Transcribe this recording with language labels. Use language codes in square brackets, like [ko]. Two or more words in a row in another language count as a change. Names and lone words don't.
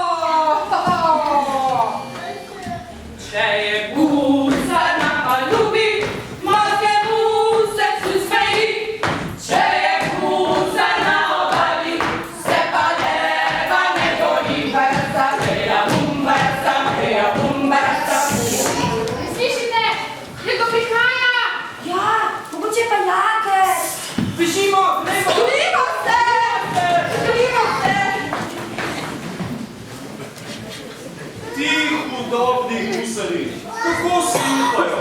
[sl] Če je gusar na palubi, morskemu srcu smeji. Če je gusar na obali, se pa leva ne boji. Barca, Heja bum barca, heja bum barca. Slišite? Nekdo prihaja! Ja, mogoče pa jaker. Bežimo, gremo. Skrimo se! Skrimo se! Ti hudobni gusari, kako si upajo?